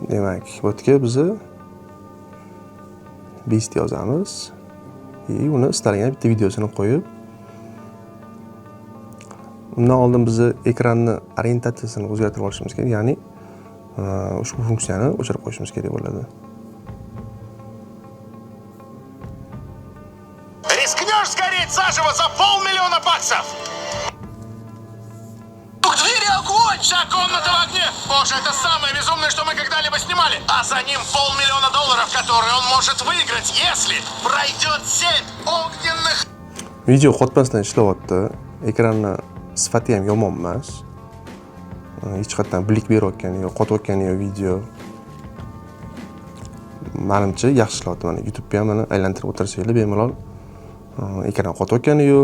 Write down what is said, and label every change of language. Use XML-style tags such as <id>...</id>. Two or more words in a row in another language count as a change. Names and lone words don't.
<uz>Demak, bu yerga biz beast yozamiz. Uni istalgan bitta videosini qo'yib, undan oldin biz ekranni orientatsiyasini o'zgartirib olishimiz kerak, ya'ni ushbu funksiyani o'chirib qo'yishimiz kerak bo'ladi.</uz> <ru>Рискнешь сгореть заживо за $500 000? В двери огонь! Вся комната в огне! Боже, это самое безумное, что мы когда-либо снимали! А за ним $500 000, которые он может выиграть, если пройдет 7 огненных...</ru> <uz>Video qotmasdan ishlayapti. Ekranni sifati ham yomon emas. Hech qatdan blik berayotgani yo'q, qotayotgani yo'q video. Menimcha yaxshi ishlayapti. Mana YouTube'ga ham mana aylantirib o'tirsanglar bemalol ekran qotayotgani yo'q.</uz>